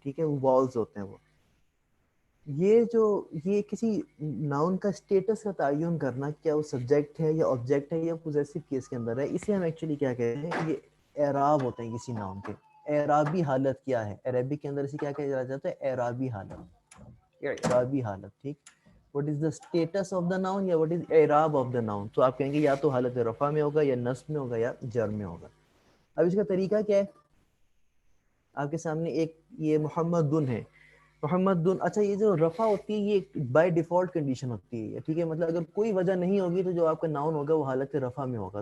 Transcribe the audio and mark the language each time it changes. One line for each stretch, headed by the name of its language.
Urdu: ٹھیک ہے، وہ والز ہوتے ہیں. وہ یہ کسی ناؤن کا اسٹیٹس کا تعین کرنا، کیا وہ سبجیکٹ ہے یا آبجیکٹ ہے یا پوزیسو کیس کے اندر ہے، اسے ہم ایکچولی کیا کہتے ہیں، یہ اعراب ہوتے ہیں کسی ناؤن کے. اعرابی حالت کیا ہے عربک کے اندر، اسے کیا کہا جاتا ہے، اعرابی حالت. اعرابی حالت.
English: ٹھیک، what is the status of the noun یا what is اعراب of the noun.
Urdu: تو آپ کہیں گے یا تو حالت رفع میں ہوگا یا نصب میں ہوگا یا جر میں ہوگا. اب اس کا طریقہ کیا ہے، آپ کے سامنے ایک یہ محمد دن ہے، محمد دن. اچھا، یہ جو رفع ہوتی ہے یہ بائی ڈیفالٹ کنڈیشن ہوتی ہے. ٹھیک ہے، مطلب اگر کوئی وجہ نہیں ہوگی تو جو آپ کا ناؤن ہوگا وہ حالت رفع میں ہوگا.